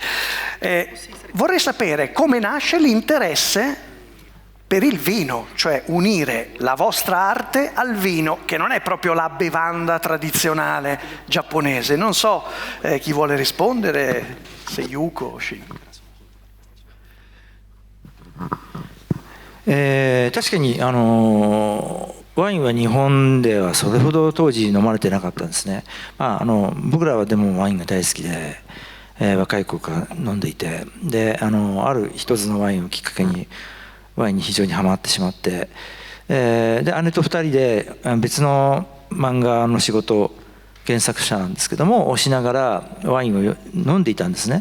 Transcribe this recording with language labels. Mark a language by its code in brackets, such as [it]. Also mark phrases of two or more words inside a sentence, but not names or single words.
[it] Vorrei sapere come nasce l'interesse per il vino, cioè unire la vostra arte al vino, che non è proprio la bevanda tradizionale giapponese. Non so chi vuole rispondere, se Yuko o Shin. [ja] 確かにワインは日本ではそれほど当時飲まれてなかったんですね。僕らはでもワインが大好きで、若い子から飲んでいて、である一つのワインをきっかけにワインに非常にはまってしまって、で姉と2人で別の漫画の仕事、原作者なんですけどもをしながらワインを飲んでいたんですね。